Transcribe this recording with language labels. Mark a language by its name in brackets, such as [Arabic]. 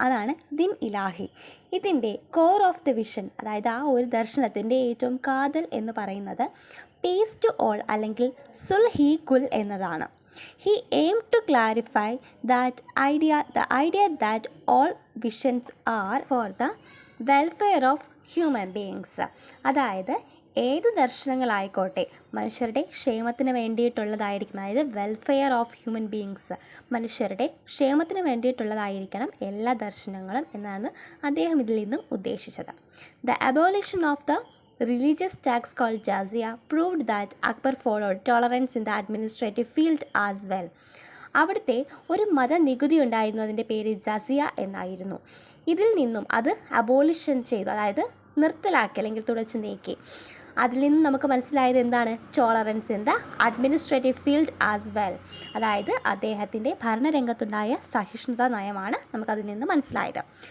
[Malayalam] അതാണ് ദിൻ ഇലാഹി. ഇതിൻ്റെ [English] core of the vision, [Malayalam] അതായത് ആ ഒരു ദർശനത്തിൻ്റെ ഏറ്റവും കാതൽ എന്ന് പറയുന്നത് [English] peace to all [Malayalam] അല്ലെങ്കിൽ സുൽഹി കുൽ എന്നതാണ്. [English] He aimed to clarify the idea that all visions are for the welfare of human beings. [Malayalam] അതായത് ഏത് ദർശനങ്ങളായിക്കോട്ടെ മനുഷ്യരുടെ ക്ഷേമത്തിന് വേണ്ടിയിട്ടുള്ളതായിരിക്കണം. അതായത് [English] welfare of human beings, [Malayalam] മനുഷ്യരുടെ ക്ഷേമത്തിന് വേണ്ടിയിട്ടുള്ളതായിരിക്കണം എല്ലാ ദർശനങ്ങളും എന്നാണ് അദ്ദേഹം ഇതിൽ നിന്നും ഉദ്ദേശിച്ചത്. [English] The abolition of the religious tax called jizya proved that Akbar followed tolerance in the administrative field as well. [Malayalam] അവിടുത്തെ ഒരു മതനികുതി ഉണ്ടായിരുന്നു, അതിൻ്റെ പേര് ജസിയ എന്നായിരുന്നു. ഇതിൽ നിന്നും അത് അബോളിഷൻ ചെയ്തു, അതായത് നിർത്തലാക്കി അല്ലെങ്കിൽ തുടച്ചു നീക്കി. അതിൽ നിന്ന് നമുക്ക് മനസ്സിലായത് എന്താണ്? [English] Tolerance in the administrative field as well. [Malayalam] അതായത് അദ്ദേഹത്തിൻ്റെ ഭരണരംഗത്തുണ്ടായ സഹിഷ്ണുതാ നയമാണ് നമുക്കതിൽ നിന്ന് മനസ്സിലായത്.